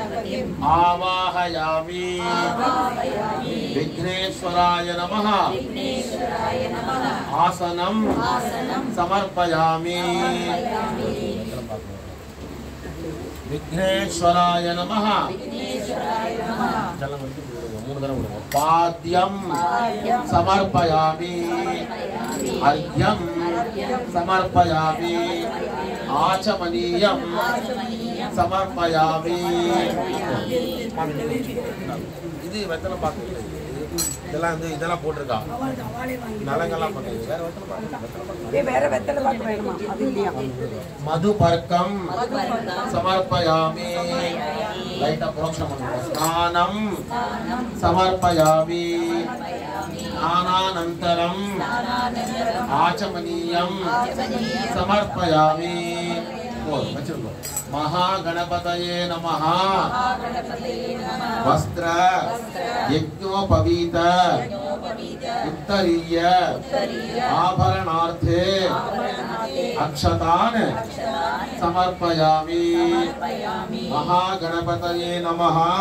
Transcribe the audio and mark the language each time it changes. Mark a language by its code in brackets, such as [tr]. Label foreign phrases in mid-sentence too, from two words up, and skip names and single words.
[sa] आवाहयामि विघ्नेश्वराय नमः आसनं समर्पयामि विघ्नेश्वराय नमः पाद्यं समर्पयामि अर्घ्यं समर्पयामि आचमनीयं समर्पयामि [ta] இது வெத்தலை பாக்கு இதெல்லாம் வந்து இதெல்லாம் போட்டுருக்கா நலங்கெல்லாம் பண்ணுது வேற வெத்தலை பாக்கு வேணுமா அது இல்லையா [sa] मधुपर्कं समर्पयामि [ta] லைட்டா புரோக்ஷம் பண்ணுவோம் [sa] स्नानं समर्पयामि स्नानानन्तरम् ஆச்சமनीयं समर्पयामि वचन महागणपतये नमः वस्त्र यज्ञोपवीत उत्तरीय आभरणार्थे अक्षतान् समर्पयामि महागणपतये नमः